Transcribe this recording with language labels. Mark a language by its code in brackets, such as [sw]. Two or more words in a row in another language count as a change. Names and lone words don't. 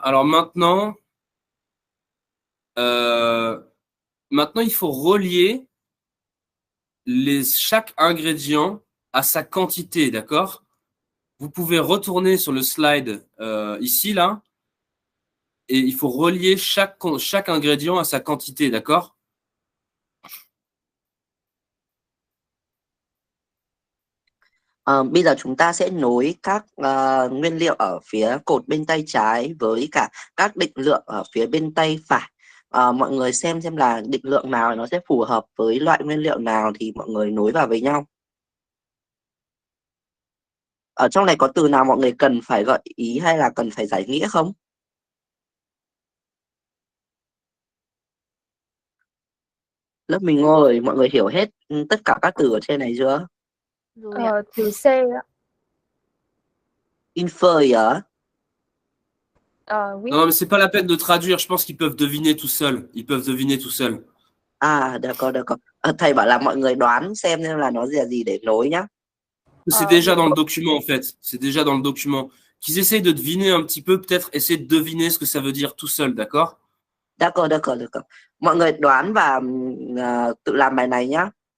[fr] Alors euh, maintenant, il faut relier chaque ingrédient à sa quantité, d'accord? Vous pouvez retourner sur le slide ici, là, et il faut relier chaque ingrédient à sa quantité, d'accord? [vi] Bây giờ chúng ta sẽ nối các nguyên liệu ở phía cột bên tay trái với cả các định lượng ở phía bên tay phải. Mọi người xem là định lượng nào nó sẽ phù hợp với loại nguyên liệu nào thì mọi người nối vào với nhau. Ở trong này có từ nào mọi người cần phải gợi ý hay là cần phải giải nghĩa không? Lớp mình ngồi, mọi người hiểu hết tất cả các từ ở trên này chưa? rồi ạ. Từ C ạ. Inferior. [fr] Oui. Non, mais c'est pas la peine de traduire. Je pense qu'ils peuvent deviner tout seuls. Ils peuvent deviner tout seuls. D'accord. [vi] Thầy bảo là mọi người đoán xem là nó là gì để nối nhá. [fr] C'est déjà dans le document, en fait. C'est déjà dans le document. Qu'ils essayent de deviner un petit peu, peut-être essayer de deviner ce que ça veut dire tout seul, d'accord? D'accord. [vi] Mọi người đoán và tự làm bài này nhá.